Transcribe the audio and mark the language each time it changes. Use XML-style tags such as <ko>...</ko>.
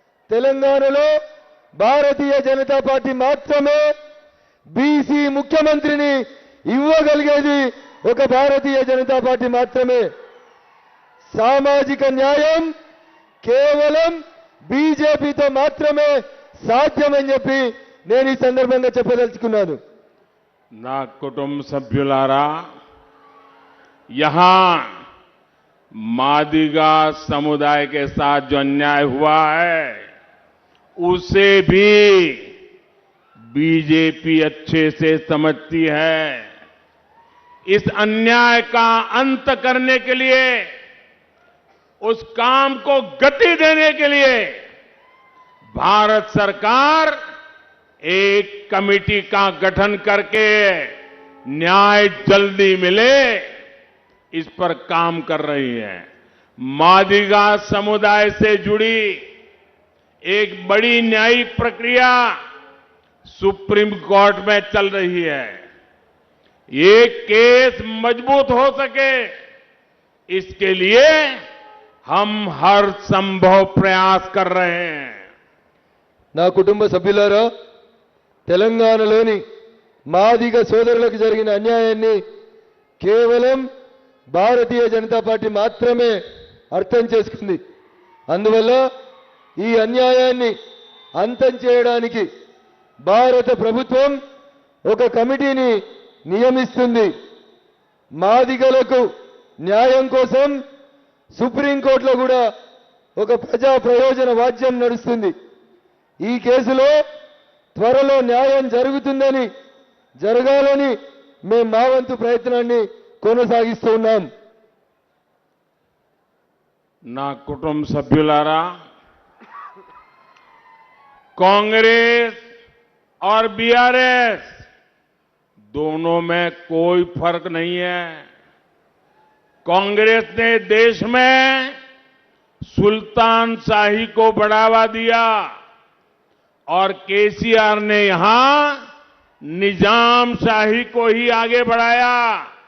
<te>తెలంగాణలో భారతీయ జనతా పార్టీ మాత్రమే బీసీ ముఖ్యమంత్రిని ఇవ్వగలిగేది ఒక భారతీయ జనతా పార్టీ మాత్రమే. సామాజిక న్యాయం కేవలం బీజేపీతో మాత్రమే సాధ్యమని చెప్పి నేను ఈ సందర్భంగా చెప్పదలుచుకున్నాను. నా కుటుంబ సభ్యులారా,</te> <hi>यहां मादिगा समुदाय के साथ जो अन्याय हुआ है उसे भी बीजेपी अच्छे से समझती है. इस अन्याय का अंत करने के लिए, उस काम को गति देने के लिए भारत सरकार एक कमेटी का गठन करके न्याय जल्दी मिले इस पर काम कर रही है. मादिगा समुदाय से जुड़ी एक बड़ी न्यायिक प्रक्रिया सुप्रीम कोर्ट में चल रही है. ये केस मजबूत हो सके इसके लिए हम हर संभव प्रयास कर रहे हैं.</hi> <te>నా కుటుంబ సభ్యులారా, తెలంగాణలోని మాదిగ సోదరులకు జరిగిన అన్యాయాన్ని కేవలం భారతీయ జనతా పార్టీ మాత్రమే అర్థం చేసుకుంది. అందువల్ల ఈ అన్యాయాన్ని అంతం చేయడానికి భారత ప్రభుత్వం ఒక కమిటీని నియమిస్తుంది. మాదిగలకు న్యాయం కోసం సుప్రీంకోర్టులో కూడా ఒక ప్రజా ప్రయోజన వాద్యం నడుస్తుంది. ఈ కేసులో త్వరలో న్యాయం జరగాలని మేము మా వంతు ప్రయత్నాన్ని కొనసాగిస్తూ ఉన్నాం. నా కుటుంబ సభ్యులారా,</te> <hi>कांग्रेस और बीआरएस दोनों में कोई फर्क नहीं है. कांग्रेस ने देश में सुल्तान शाही को बढ़ावा दिया और केसीआर ने यहां निजाम शाही को ही आगे बढ़ाया.</hi>